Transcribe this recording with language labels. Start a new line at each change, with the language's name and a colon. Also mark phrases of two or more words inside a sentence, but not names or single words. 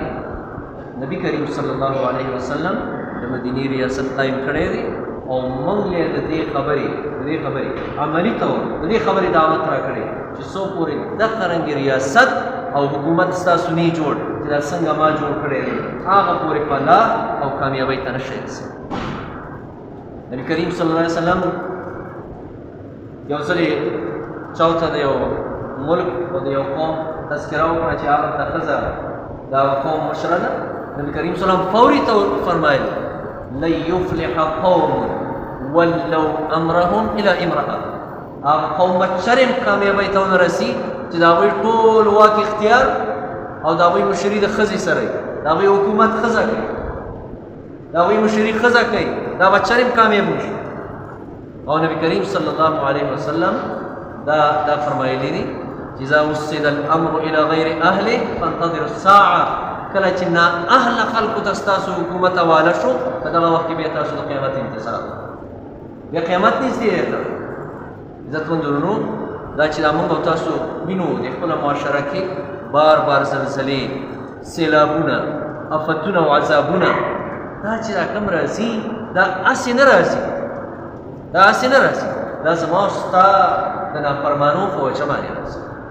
Pashto: نبي کریم
Arabic: صلی الله علیه وسلم
Pashto: د مدینې ریاست قایم کړی دی او موږ یې د دې خبرې عملي طور د دې خبرې دعوت راکړی چې څو پورې دغه رنګې ریاست او حکومت ستاسو نه جوړ چې دا څنګه ما جوړ کړی دی، هغه پورې فلاح او کامیابۍ ته نه شئ رسېدلی. نبي کریم
Arabic: صلی الله علیه وسلم
Pashto: یو ځلې چاوته د یو ملک او د یو قوم تذکره وکړه چې هغه ته ښځه د هغه قوم مشره ده. نبي کریم
Arabic: صلی الله علیه وسلم
Pashto: فوري طور فرمایل
Arabic: لن یفلح قوم ولو امرهم الى امرأة.
Pashto: هغه قوم به چرم کامیابۍ ته ونه رسي چې د هغوی ټول واک اختیار او د هغوی مشري د ښځې سره وي، د هغوی حکومت ښځه کوي، د هغوی مشري ښځه کوي، دا به چرم کامیاب نشي. او نبي کریم
Arabic: صلی الله علیه وسلم
Pashto: دا فرمایلی دي چې
Arabic: اذا وسد الامر الى غیر اهله فانتظر الساعه.
Pashto: کله چې نا اهل خلکو ته ستاسو حکومت حواله شو په دغه وخت کې بیا تاسو د قیامت انتظار بیا قیامت نږدې دی. عزتمندونو دا چې دا موږ او تاسو وینو د خپله معاشره کې بار بار زلزلې، سیلابونه، افتونه او عذابونه، دا چې دا کم راځي دا هسې نه راځي، دا زما او ستا د نافرمانو په وجه باندې راځي.